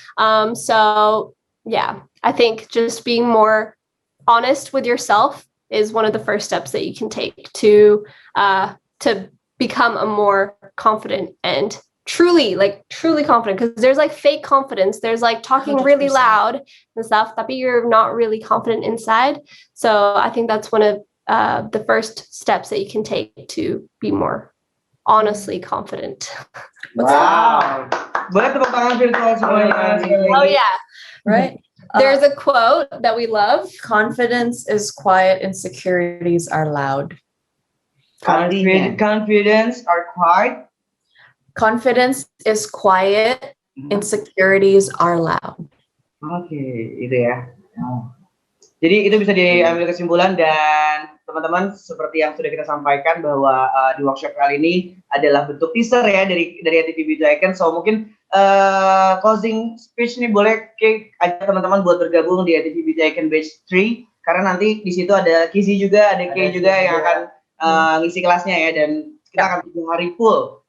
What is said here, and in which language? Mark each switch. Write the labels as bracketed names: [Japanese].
[English] So yeah, I think just being more honest with yourself is one of the first steps that you can take to become a more confident and truly confident, because there's like fake confidence. There's like talking 100%. Really loud and stuff, but you're not really confident inside. So I think that's one of the first steps that you can take to be more honestly confident. Wow. [Indonesian] Boleh tepuk tangan virtual semuanya. [English] Oh yeah. Right. There's a quote that we love. Confidence is quiet, insecurities are loud. Confidence are quiet. Confidence is quiet, insecurities are loud. [Indonesian] Oke, itu ya. Jadi itu bisa diambil kesimpulan, dan teman-teman seperti yang sudah kita sampaikan bahwa di workshop kali ini adalah bentuk teaser ya dari ATV Icon. So mungkin closing speech nih boleh ajak teman-teman buat bergabung di ATV Icon Batch 3, karena nanti di situ ada Kizzy juga, ada Kay juga yang akan ngisi kelasnya ya, dan kita akan 3 hari full.